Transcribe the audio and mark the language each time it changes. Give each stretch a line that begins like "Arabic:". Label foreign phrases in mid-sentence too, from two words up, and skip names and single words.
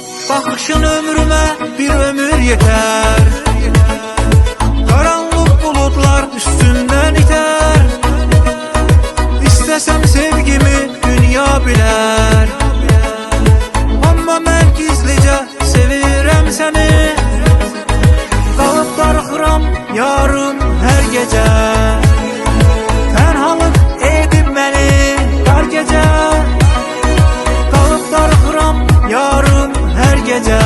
Turkish: Bakışın ömrüme bir ömür yeter. Karanlık bulutlar üstünden iter. İstesem sevgimi dünya biler.
Azerbaijani: Amma mən gizlicə sevirəm səni. Qalıb darıxıram yarım hər gecə. Tənhalıq edib məni dar gecə. Qalıb darıxıram yarım hər gecə.